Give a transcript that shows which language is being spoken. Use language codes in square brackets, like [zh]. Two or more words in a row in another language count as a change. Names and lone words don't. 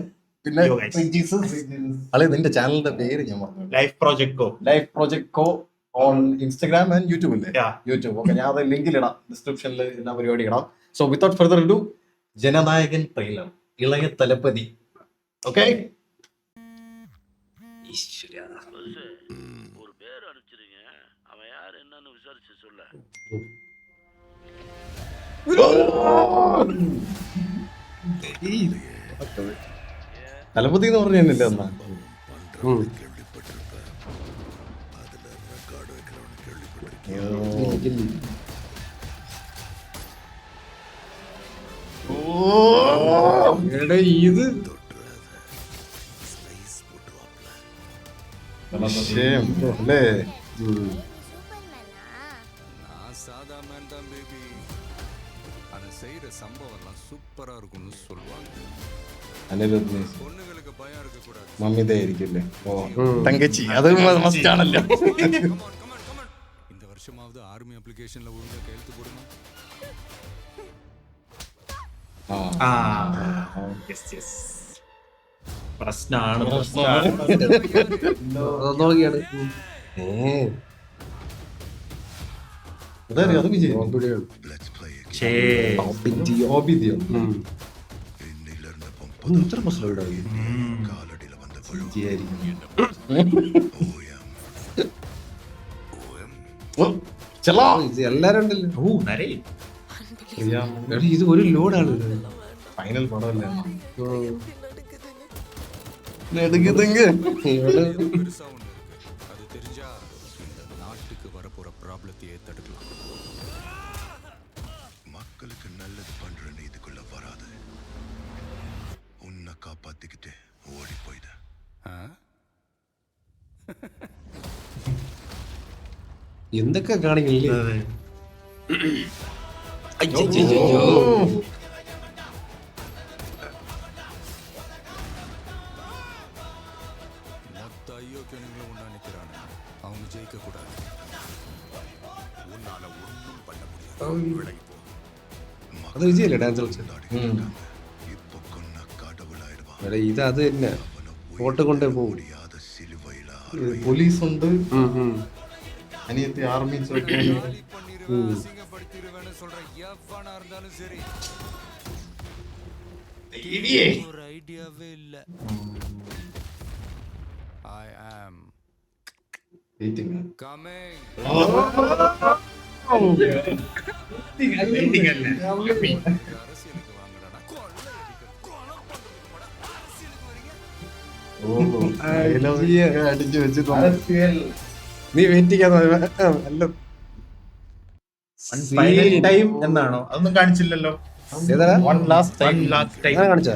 [ml] പിന്നെ അല്ലെ നിന്റെ ചാനലിന്റെ പേര് ഞാൻ പറഞ്ഞു, ലൈഫ് പ്രോജക്ട് കോ [en] on Instagram and YouTube അല്ലേ? യൂട്യൂബ്. [ml] ഓക്കെ, ഞാൻ അത് ലിങ്കിൽ ഇടാം, ഡിസ്ക്രിപ്ഷനിൽ എല്ലാ പരിപാടി ഇടാം. [en] so without further ado, [ml] ജനനായകൻ ട്രെയിലർ, ഇളയ തലപ്പതി. ഓക്കെ, [ta] ஒரு பேர் அனுப்பிச்சிருங்க, அவன் யார் என்னன்னு விசாரிச்சு சொல்ல. [ml] തലപ്പതി എന്ന് പറഞ്ഞല്ലേ എന്നാ? ഇത് അല്ലേ? [ta] நான் சாதா மேன் தான் பேபி. அதை செய்யற சம்பவம்லாம் சூப்பரா இருக்கும்னு சொல்லுவாங்க. [ml] അനിരുദ്ധ് [ta] பொண்ணுங்களுக்கு பயம் இருக்க கூடாது. [ml] മമ്മിതായിരിക്കില്ലേ? ഓ, തങ്കച്ചി, അത് മസ്റ്റ് ആണല്ലോ. [ta] இந்த வருஷமாவது ஆர்மி அப்ளிகேஷன்ல ஒழுங்கா கையெழுத்து போடுங்க. [ml] പ്രശ്നമാണ്. നോക്കിയാണ് അത് വിജയ് ഇത്ര പ്രശ്നം എല്ലാരും ഉണ്ടല്ലോ. ഇത് ഒരു ലോഡാണ്. ഫൈനൽ പടമല്ലേ? [ta] பெருசா ஒண்ணு இருக்கு. அது தெரிஞ்சா இந்த நாட்டுக்கு வரப்போற ப்ராப்ளத்தையே தடுக்கலாம். மக்களுக்கு நல்லது பண்றேன்னு இதுக்குள்ள வராது. உன்னை காப்பாத்திக்கிட்டு ஓடி போயிட. [ml] എന്തൊക്കെ കാണിക്കില്ലേ? [ta] மொத்த ஐயோக்கியனுங்களும் ஒண்ணா நிக்கிறாங்க. அவங்க ஜெயிக்க கூடாது. உன்னால ஒண்ணும் பண்ண முடியாது. விலகி போ. [ml] അത് വിജയല്ലേ ഡാൻസ് കളിച്ചത്? [ta] இப்போ கொன்ன கடவுளாயிடுவான். [ml] എടാ, ഇത് അത് തന്നെ ഫോട്ടോ കൊണ്ടേ പോകും. [ta] முடியாத சிலுவையில [ml] പോലീസ് ഉണ്ട്, അനിയത്തി ആർമി. [ta] அசிங்கப்படுத்திடுவேன்னு சொல்ற எவனா இருந்தாலும் சரி, ஒரு ஐடியாவே இல்ல. [en] I am coming. [ta] அரசியலுக்கு வாங்கடா. [ml] അടിച്ചു വെച്ച് നീ വെയിറ്റ് അല്ല [en] final time [ml] എന്നാണോ? അതൊന്നും കാണിച്ചില്ലല്ലോ. ഏതാ [en] one last time [ml] കാണിച്ചാ?